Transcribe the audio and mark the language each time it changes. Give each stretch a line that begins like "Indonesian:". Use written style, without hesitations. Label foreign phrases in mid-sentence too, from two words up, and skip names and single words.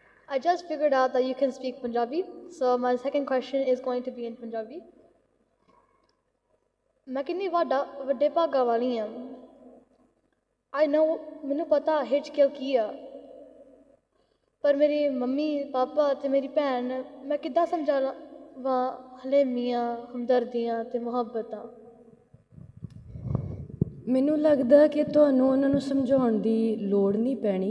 English: I just figured out that you can speak Punjabi, so my second question is going to be in Punjabi.
Hindi: मैं कितनी
Punjabi: ਵੱਡੇ ਭਾਗਾਂ ਵਾਲੀ ਹਾਂ।
English: I know
Punjabi: ਮੈਨੂੰ ਪਤਾ HKL ਕੀ ਆ, ਪਰ ਮੇਰੀ ਮੰਮੀ ਪਾਪਾ ਤੇ ਮੇਰੀ ਭੈਣ ਮੈਂ ਕਿੱਦਾਂ ਸਮਝਾਵਾਂ ਹਲੇਮੀਆਂ ਹਮਦਰਦੀਆਂ ਤੇ ਮੁਹੱਬਤਾਂ। ਮੈਨੂੰ ਲੱਗਦਾ ਕਿ ਤੁਹਾਨੂੰ ਉਹਨਾਂ ਨੂੰ ਸਮਝਾਉਣ ਦੀ ਲੋੜ ਨਹੀਂ ਪੈਣੀ।